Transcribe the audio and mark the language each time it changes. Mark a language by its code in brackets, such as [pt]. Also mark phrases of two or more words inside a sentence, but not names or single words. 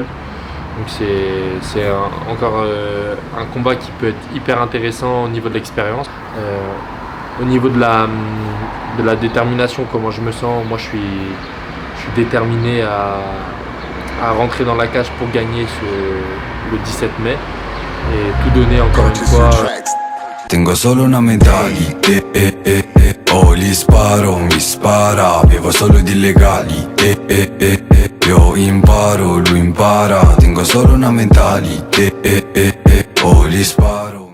[fr] Donc c'est encore un combat qui peut être hyper intéressant au niveau de l'expérience. Au niveau de la détermination, comment je me sens, moi je suis déterminé à rentrer dans la cage pour gagner le 17 mai. Et tout donner encore une fois. [it] Tengo solo una medaglia, oh gli sparo, mi spara, bevo solo di illegali, io imparo, lui impara, tengo solo una medaglia, oh gli sparo.